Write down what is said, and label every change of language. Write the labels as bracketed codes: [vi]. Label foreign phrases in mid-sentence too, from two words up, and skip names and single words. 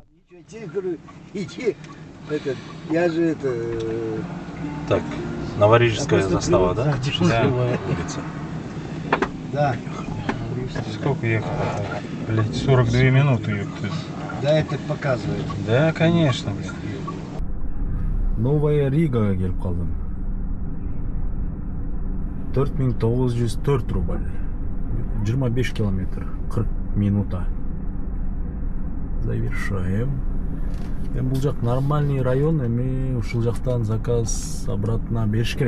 [ru] Ничего, я тебе говорю, иди, я же Так, Новорижская застава, да? Да. Счастливая улица. Да. Сколько ехать? Блять, 42 минуты, ёпта. Да, это показывает. Да, конечно, блядь. [ky] Новая Ригага келип калдым. 4904 рубль. 25 километр. 40 минута. [ru] Завершаем. [ky] Бул жак [ru] нормальный район, [ky] эми ушул жактан [ru] заказ обратно [ky] бериш керек.